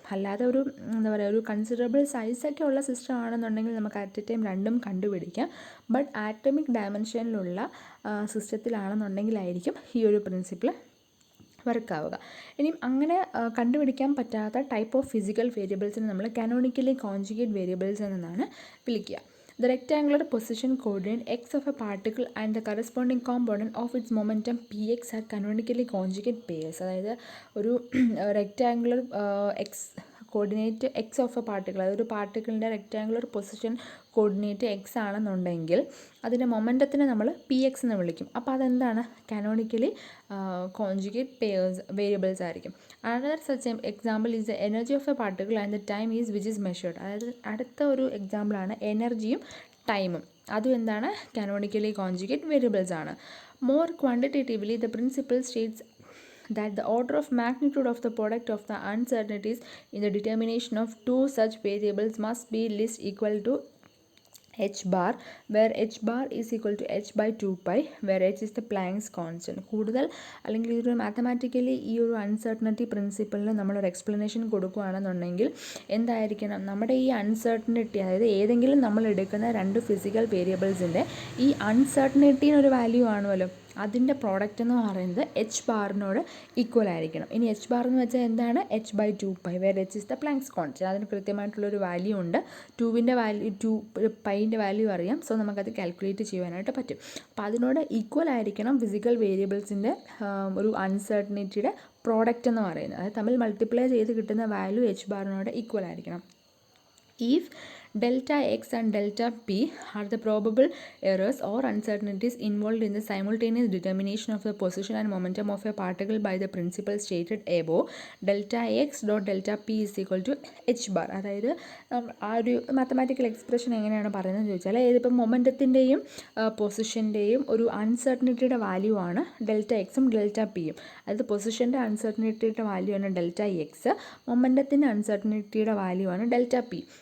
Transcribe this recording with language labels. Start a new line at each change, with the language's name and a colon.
Malayalam: അല്ലാതെ ഒരു എന്താ പറയുക, ഒരു കൺസിഡറബിൾ സൈസൊക്കെ ഉള്ള സിസ്റ്റം ആണെന്നുണ്ടെങ്കിൽ നമുക്ക്
English: at a time
Malayalam: രണ്ടും കണ്ടുപിടിക്കാം. ബട്ട് ആറ്റമിക് ഡയമെൻഷനിലുള്ള സിസ്റ്റത്തിലാണെന്നുണ്ടെങ്കിലായിരിക്കും ഈ ഒരു പ്രിൻസിപ്പിൾ വർക്കാവുക. ഇനിയും അങ്ങനെ കണ്ടുപിടിക്കാൻ പറ്റാത്ത ടൈപ്പ് ഓഫ് ഫിസിക്കൽ വേരിയബിൾസിനെ നമ്മൾ കാനോണിക്കലി കോൺജുഗേറ്റ് വേരിയബിൾസ് എന്നാണ് വിളിക്കുക.
English: The rectangular position coordinate x of a particle and the corresponding component of its momentum px are canonically conjugate pairs.
Malayalam: അതായത് ഒരു rectangular X coordinate
English: x of a particle,
Malayalam: അതൊരു പാർട്ടിക്കിളിൻ്റെ rectangular position coordinate X ആണെന്നുണ്ടെങ്കിൽ അതിൻ്റെ മൊമെൻറ്റത്തിനെ നമ്മൾ P X എന്ന് വിളിക്കും. അപ്പോൾ അതെന്താണ്? കാനോണിക്കലി കോൺജുഗേറ്റ് പെയർസ് വേരിയബിൾസ് ആയിരിക്കും.
English: Another such example is the energy of a particle and the time is which is measured.
Malayalam: അതായത് അടുത്ത ഒരു എക്സാമ്പിളാണ് എനർജിയും ടൈമും. അതും എന്താണ്? കാനോണിക്കലി കോൺജുഗേറ്റ് വേരിയബിൾസ് ആണ്.
English: More quantitatively the principle states that the order of magnitude of the product of the uncertainties in the determination of two such variables must be least equal to h bar, where h bar is equal to h by 2 pi, where h is the Planck's constant.
Malayalam: കൂടുതൽ അല്ലെങ്കിൽ ഇതൊരു mathematically ഈ ഒരു uncertainty പ്രിൻസിപ്പിളിന് നമ്മളൊരു explanation കൊടുക്കുകയാണെന്നുണ്ടെങ്കിൽ എന്തായിരിക്കണം? നമ്മുടെ ഈ uncertainty, അതായത് ഏതെങ്കിലും നമ്മൾ എടുക്കുന്ന രണ്ട് ഫിസിക്കൽ വേരിയബിൾസിൻ്റെ ഈ അൺസർട്ടനിറ്റിനൊരു വാല്യൂ ആണുമല്ലോ, അതിൻ്റെ പ്രോഡക്റ്റ് എന്ന് പറയുന്നത് എച്ച് ബാറിനോട് ഈക്വൽ ആയിരിക്കണം. ഇനി എച്ച് ബാർ എന്ന് വെച്ചാൽ എന്താണ്? H by 2 pi,
English: Where h is the Planck's constant.
Malayalam: അതിന് കൃത്യമായിട്ടുള്ളൊരു വാല്യൂ ഉണ്ട്. 2വിൻ്റെ വാല്യൂ 2 പൈൻ്റെ വാല്യൂ അറിയാം. സോ നമുക്കത് കാൽക്കുലേറ്റ് ചെയ്യാനായിട്ട് പറ്റും. അപ്പോൾ അതിനോട് ഈക്വൽ ആയിരിക്കണം ഫിസിക്കൽ വേരിയബിൾസിൻ്റെ ഒരു അൺസർട്ടനിറ്റിയുടെ പ്രോഡക്റ്റ് എന്ന് പറയുന്നത്. അത് തമ്മിൽ മൾട്ടിപ്ലൈ ചെയ്ത് കിട്ടുന്ന വാല്യൂ എച്ച് ബാറിനോട് ഈക്വൽ ആയിരിക്കണം.
English: If delta x and delta p are the probable errors or uncertainties involved in the simultaneous determination of the position and momentum of a particle by the principle stated above, delta x dot delta p is equal to h bar.
Malayalam: അതായത് ആ ഒരു mathematical expression എങ്ങനെയാണ് പറയുന്നത് ചോദിച്ചാൽ, ഇതിപ്പം മൊമെൻറ്റത്തിൻ്റെയും പൊസിഷൻ്റെയും ഒരു അൺസർട്ടനിറ്റിയുടെ value ആണ് delta എക്സും ഡെൽറ്റ പിയും. അതായത് പൊസിഷൻ്റെ അൺസർട്ടനിറ്റിയുടെ വാല്യൂ ആണ് ഡെൽറ്റ എക്സ്, മൊമെൻറ്റത്തിൻ്റെ അൺസർട്ടനിറ്റിയുടെ വാല്യൂ ആണ് ഡെൽറ്റ പി.